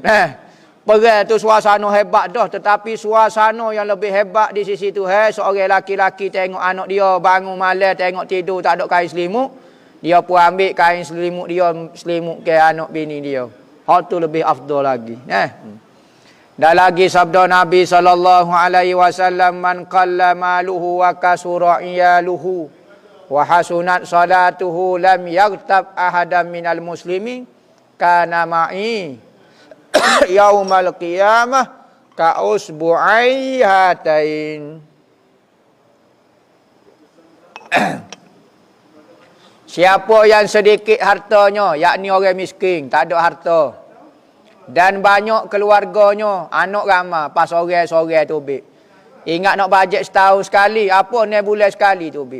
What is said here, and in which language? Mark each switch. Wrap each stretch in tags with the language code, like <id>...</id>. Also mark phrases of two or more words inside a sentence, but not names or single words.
<ms>Perang tu suasana hebat dah. Tetapi suasana yang lebih hebat di sisi Tuhan, seorang laki-laki tengok anak dia bangun malam, tengok tidur tak ada kain selimut. Dia pun ambil kain selimut dia, selimut ke anak bini dia. Hak tu lebih afdal lagi. Dan lagi sabda Nabi</ms> <ar>صلى الله عليه وسلم من قل ماله وكثر عياله وحسنت صلاته لم يغتب أحدا من المسلمين كان معي يوم القيامة كإصبعي هاتين.</ar> <ms>Siapa yang sedikit hartanya, yakni orang miskin, tak ada harta, dan banyak keluarganya, anak ramai, pas orang-orang tu bik. Ingat nak bajet setahun sekali, apa ni bulan sekali tu bik.</ms>